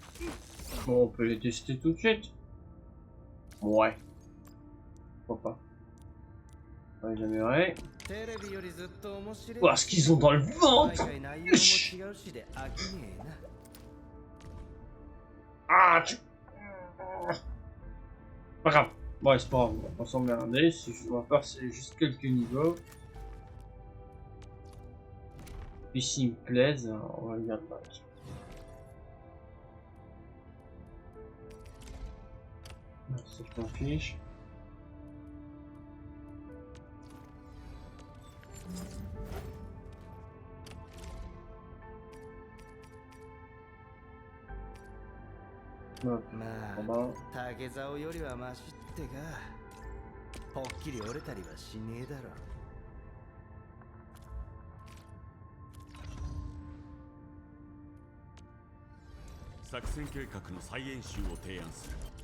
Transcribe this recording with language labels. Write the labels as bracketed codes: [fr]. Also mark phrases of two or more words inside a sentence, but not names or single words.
[fr] bon, on peut les tester tout de suite. Ouais. Pourquoi pas. Ouais, j'aimerais. [ja] テレビよりずっと面白い。 [fr] Ouah, ce qu'ils ont dans le ventre! [ja] 毎回内容も違うしで飽きねえな。 [fr] Ah, tu... Pas grave. Bon, c'est pas grave, on va pas s'emmerder. Si je dois passer juste quelques niveaux. Puis s'ils me plaisent, on va le garder. Ça, je t'en fiche. Ouais, ま bon, [ja] あ、竹竿よりはマシってか。ぽっきり折れたりはしねえだろ。作戦計画の再演習を提案する。